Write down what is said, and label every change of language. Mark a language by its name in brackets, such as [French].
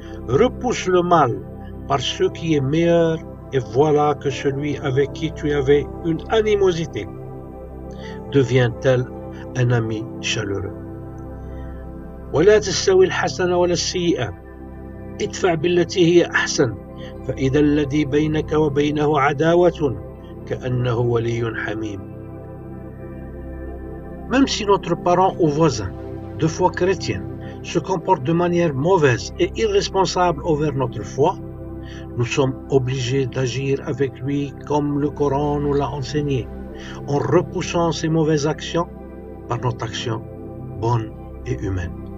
[French] Repousse le mal par ce qui est meilleur, et voilà que celui avec qui tu avais une animosité devient tel un ami chaleureux. [Arabic] ولا تستوي الحسنة ولا السيئة ادفع بالتي هي أحسن فإذا الذي بينك وبينه عداوة كأنه ولي حميم. [French] Même si notre parent ou voisin, de foi chrétienne, se comporte de manière mauvaise et irresponsable envers notre foi, nous sommes obligés d'agir avec lui comme le Coran nous l'a enseigné, en repoussant ses mauvaises actions par notre action bonne et humaine.